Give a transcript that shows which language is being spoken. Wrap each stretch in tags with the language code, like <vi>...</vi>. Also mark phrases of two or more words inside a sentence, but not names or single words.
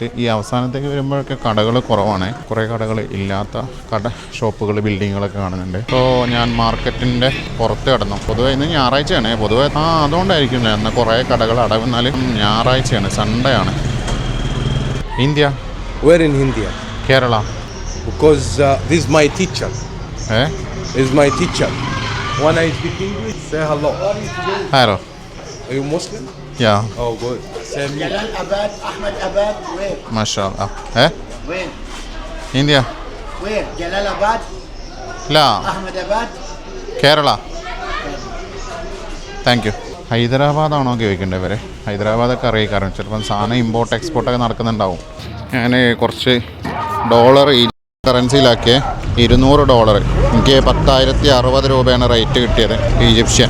<ml>ഈ അവസാനത്തേക്ക് വരുമ്പോഴൊക്കെ കടകൾ കുറവാണ്, കുറേ കടകൾ ഇല്ലാത്ത ഷോപ്പുകൾ, ബിൽഡിങ്ങുകളൊക്കെ കാണുന്നുണ്ട്. അപ്പോൾ ഞാൻ മാർക്കറ്റിൻ്റെ പുറത്ത് കടന്നു. പൊതുവെ ഇന്ന് ഞായറാഴ്ചയാണ്, പൊതുവെ അതുകൊണ്ടായിരിക്കും എന്നാൽ കുറേ കടകൾ അടവെന്നാലും ഞായറാഴ്ചയാണ്, സൺഡേ ആണ്. ഇന്ത്യ.</ml> <en>Where in India? കേരള. Because this is my teacher. Eh? This is my teacher. When I speak English, say hello. Hello. Are you Muslim? Yeah. Oh, good. Same here.</en> <ar>جلال أباد أحمد أباد وين؟ MashaAllah. Eh? وين؟ India. وين؟ جلال أباد La. أحمد أباد.</ar> <en>കേരള. thank you.</en> <ml>ഹൈദരാബാദാണോ ചോദിക്കേണ്ടത് ഇവരെ? ഹൈദരാബാദൊക്കെ അറിയിക്കാറുണ്ട്, ചിലപ്പം സാധനം</ml> <en>import export</en> <ml>നടക്കുന്നുണ്ടാവും. ഞാൻ കുറച്ച് ഡോളർ ഈ കറൻസിയിലാക്കിയ $200. എനിക്ക് 10,060 രൂപയാണ് റേറ്റ് കിട്ടിയത്, ഈജിപ്ഷ്യൻ.</ml>